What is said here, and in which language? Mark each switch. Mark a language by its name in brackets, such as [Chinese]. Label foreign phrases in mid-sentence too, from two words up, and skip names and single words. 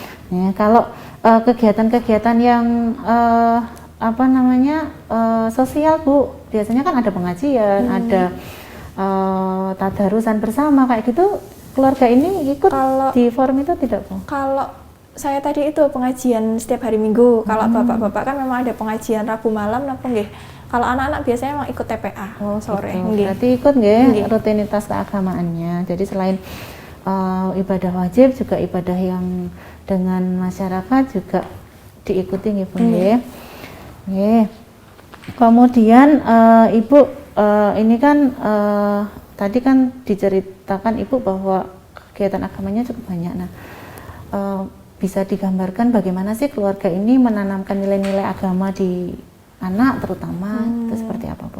[Indonesian] Ya, kalau kegiatan-kegiatan yang sosial Bu, biasanya kan ada pengajian, ada tadarusan bersama kayak gitu. Keluarga ini ikut di forum itu tidak Bu? Kalau saya tadi itu pengajian setiap hari Minggu. Kalau bapak-bapak kan memang ada pengajian Rabu malam, [Javanese] napa nggih? [Indonesian] Kalau anak-anak biasanya memang ikut TPA sore. Gitu. Berarti ikut nggih rutinitas keagamaannya. Jadi selain ibadah wajib juga ibadah yang dengan masyarakat juga diikuti nggih Bu nggih. Nggih. Kemudian Ibu ini kan tadi kan diceritakan Ibu bahwa kegiatan agamanya cukup banyak. Nah, bisa digambarkan bagaimana sih keluarga ini menanamkan nilai-nilai agama di anak terutama itu seperti apa Bu?